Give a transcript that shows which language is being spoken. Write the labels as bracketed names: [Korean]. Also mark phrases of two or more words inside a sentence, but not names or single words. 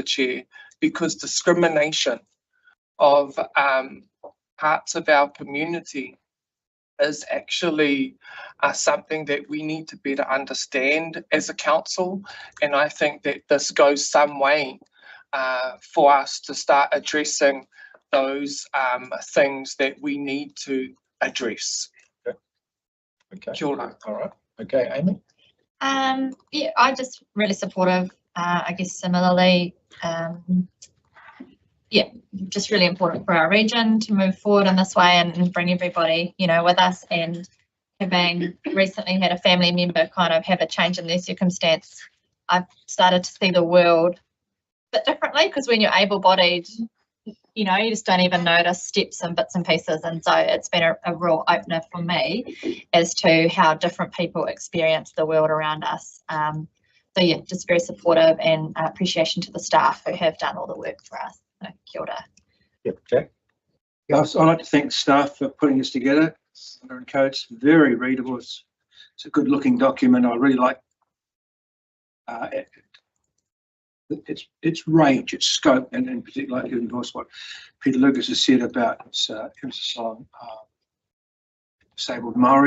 [English] Chair, because discrimination of parts of our community is actually something that we need to better understand as a council. And I think that this goes some way for us to start addressing those things that we need to address. Okay. [Māori] Kia ora. [English] All right. Okay, Amy. Yeah, I just really supportive. I guess similarly, yeah, just really important for our region to move forward in this way and bring everybody, you know, with us. And having recently had a family member kind of have a change in their circumstance, I've started to see the world a bit differently, because when you're able-bodied, you know, you just don't even notice steps and bits and pieces. And so it's been a real opener for me as to how different people experience the world around us. So yeah, just very supportive, and appreciation to the staff who have done all the work for us. So, [Māori] kia ora. [English] Yep, Jack. Yes, I'd like to thank staff for putting this together. It's very readable. It's a good looking document. I really like its range, its scope, and in particular, like what Peter Lucas has said about its emphasis on disabled Maori.